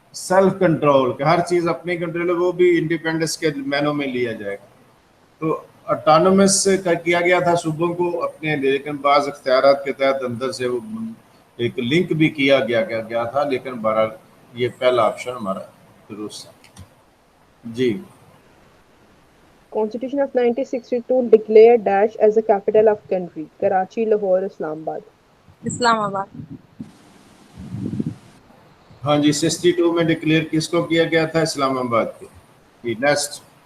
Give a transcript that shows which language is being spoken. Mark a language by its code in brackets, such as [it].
[ur] Self control, کہ ہر چیز اپنی کنٹرول ہے, وہ بھی انڈیپینڈنس کے مینوں میں لیا جائے گا. تو اٹانومس کیا گیا تھا صوبوں کو اپنے, لیکن بعض اختیارات کے تحت اندر سے وہ ایک لنک بھی کیا گیا تھا, لیکن بہرحال یہ پہلا آپشن ہمارا درست ہے. جی. [en] Constitution of 1962 declared Dash as the capital of country: Karachi, Lahore, Islamabad. Islamabad. [ur] ہاں جی, 62 میں ڈکلیئر کس کو کیا گیا تھا؟ اسلام آباد کو. جی. نیکسٹ.